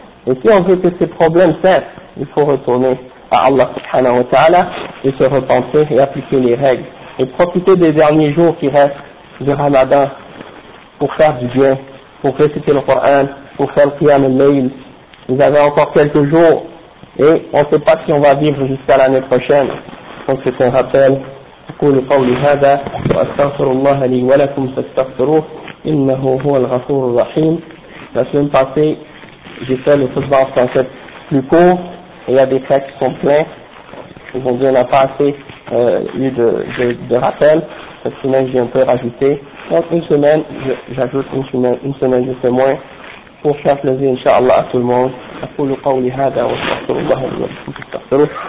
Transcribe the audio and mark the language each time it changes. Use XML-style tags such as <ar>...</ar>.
<fr>Et si on veut que ces problèmes cessent, il faut retourner à Allah subhanahu wa ta'ala et se repentir et appliquer les règles et profiter des derniers jours qui restent du Ramadan pour faire du bien, pour réciter le Coran, pour faire le Qiyam al-Layl. Vous avez encore quelques jours et on ne sait pas si on va vivre jusqu'à l'année prochaine. sans que ton rappel.</fr> <ar>أقول قولي هذا وأستغفر الله لي ولكم فاستغفروه إنه هو الغفور الرحيم.</ar> <fr>La semaine passée, j'ai fait le khutbah en français plus court, il y a des textes complets. Aujourd'hui, on n'a pas assez eu de rappel. Cette semaine, j'ai un peu rajouté. Donc, une semaine, j'ajoute une semaine, je fais moins, pour faire plaisir, inshallah, à tout le monde.</fr> <ar>أقول قولي هذا وأستغفر الله لي ولكم فاستغفروه.</ar>